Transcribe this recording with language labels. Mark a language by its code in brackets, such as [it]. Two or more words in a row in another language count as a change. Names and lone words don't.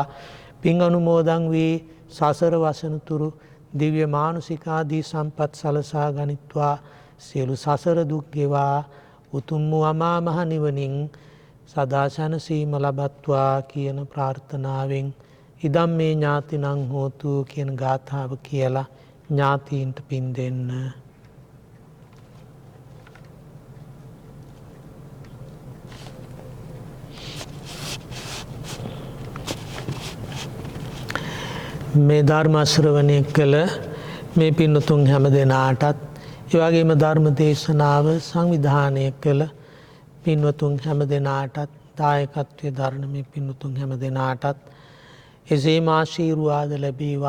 [si] පින් අනුමෝදන් වී සසර වසනතුරු දිව්‍ය මානුෂික ආදී සම්පත් සලසා ගනිත්වා. සියලු සසර දුක් ගෙවා උතුම් වූ අමා මහ නිවනින් සදා සැනසීම ලබත්වා කියන ප්‍රාර්ථනාවෙන් [pi] ඉදම් මේ ඥාතිනං හෝතු [si] කියන ගාථාව කියලා ඥාතීන්ට පින් දෙන්න. මේ ධර්ම ශ්‍රවණය කළ මේ පින්නතුන් හැම දෙනාටත් ඒ වගේම ධර්ම දේශනාව සංවිධානය කළ පින්වතුන් හැම දෙනාටත් දායකත්වයේ දරන මේ පින්වතුන් හැම දෙනාටත් එසේම ආශීර්වාද ලැබේවා.